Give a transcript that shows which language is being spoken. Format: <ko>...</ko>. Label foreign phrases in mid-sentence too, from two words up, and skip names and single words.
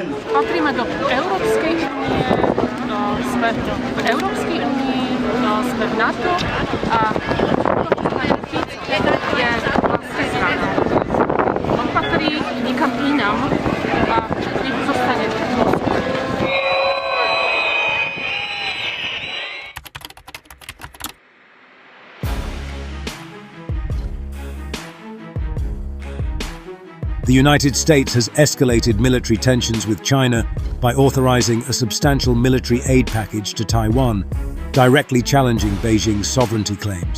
<sk>Patríme do Európskej únie, sme v Európskej únii, sme v NATO a to, čo je vlastne zrada. On patrí nikam inam a nech zostane v Moskve.</sk> <en>The United States has escalated military tensions with China by authorizing a substantial military aid package to Taiwan, directly challenging Beijing's sovereignty claims.</en>